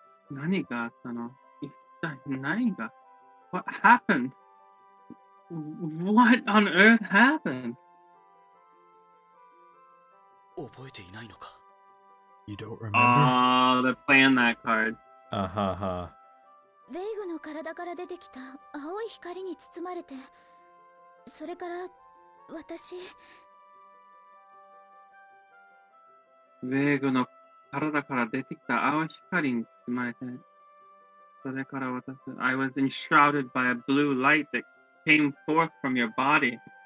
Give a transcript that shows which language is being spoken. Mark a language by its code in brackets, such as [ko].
[ja] 何があったの？一体何が？ [en] What happened? What on earth happened? [ja] 覚えていないのか？ [en] You don't remember? Oh, they're playing that card. Ha. [ja] ベイグの体から出てきた青い光に包まれて、それから私。ベイグの体から出てきた青い光に包まれて、それから私。 [en] I was enshrouded by a blue light that came forth from your body.